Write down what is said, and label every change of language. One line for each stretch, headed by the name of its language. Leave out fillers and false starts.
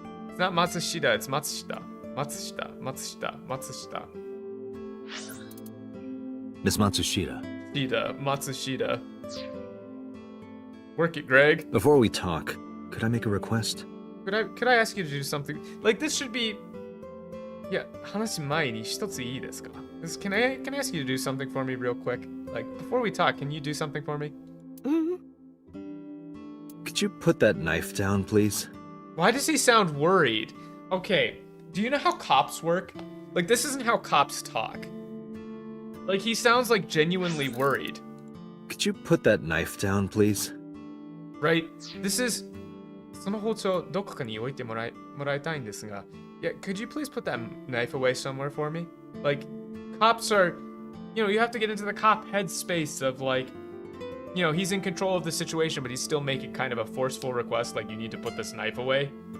English: It's not Matsushita, it's Matsushita. Matsushita. Miss Matsushita. Matsushita. Work it, Greg. Before we talk, could I make a request? Could I ask you to do something? Like, this should be...
Japanese: Yeah, 話す前に一ついいですか?
English: Can I ask you to do something for me real quick? Like, before we talk, can you do something for me? Could you put that knife down, please? Why does he sound worried? Okay, do you know how cops work? Like, this isn't how cops talk. Like, he sounds like genuinely worried. Could you put that knife down, please? Right? This is...
Japanese: その包丁どこかに置いてもらいたいんですが.
English: Yeah, could you please put that knife away somewhere for me? Like, cops are... You know, you have to get into the cop headspace of, like... You know, he's in control of the situation, but he's still making kind of a forceful request, like, you need to put this knife away.